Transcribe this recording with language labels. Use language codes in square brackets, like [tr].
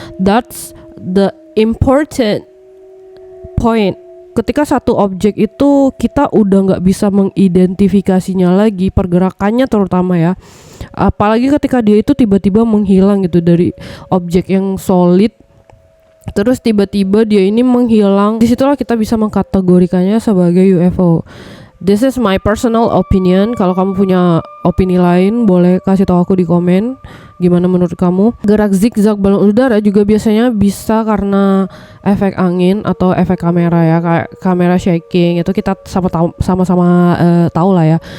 [en] That's the important point. [id] Ketika satu objek itu kita udah nggak bisa mengidentifikasinya lagi pergerakannya terutama ya, apalagi ketika dia itu tiba-tiba menghilang gitu dari objek yang solid, terus tiba-tiba dia ini menghilang, disitulah kita bisa mengkategorikannya sebagai UFO. [en] This is my personal opinion. [id] Kalau kamu punya opini lain boleh kasih tahu aku di komen. Gimana menurut kamu? Gerak zigzag balon udara juga biasanya bisa karena efek angin atau efek kamera ya, kayak kamera shaking itu kita sama-sama tahu lah ya.